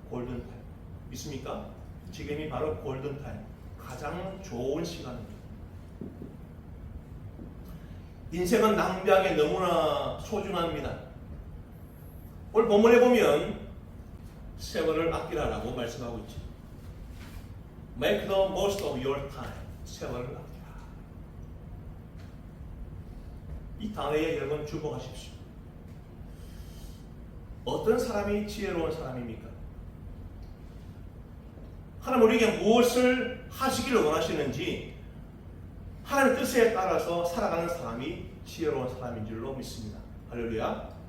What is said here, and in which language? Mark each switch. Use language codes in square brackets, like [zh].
[ko] 골든 타임. 믿습니까? 지금이 바로 골든 타임. 가장 좋은 시간입니다. 인생은 낭비하기 너무나 소중합니다. 오늘 본문에 보면 세월을 아끼라라고 말씀하고 있죠. [en] Make the most of your time. [ko] 세월을 아끼라. 이 단어에 여러분 주목하십시오. 어떤 사람이 지혜로운 사람입니까? 하나님 우리에게 무엇을 하시기를 원하시는지 하나님의 뜻에 따라서 살아가는 사람이 지혜로운 사람인 줄로 믿습니다. 할렐루야.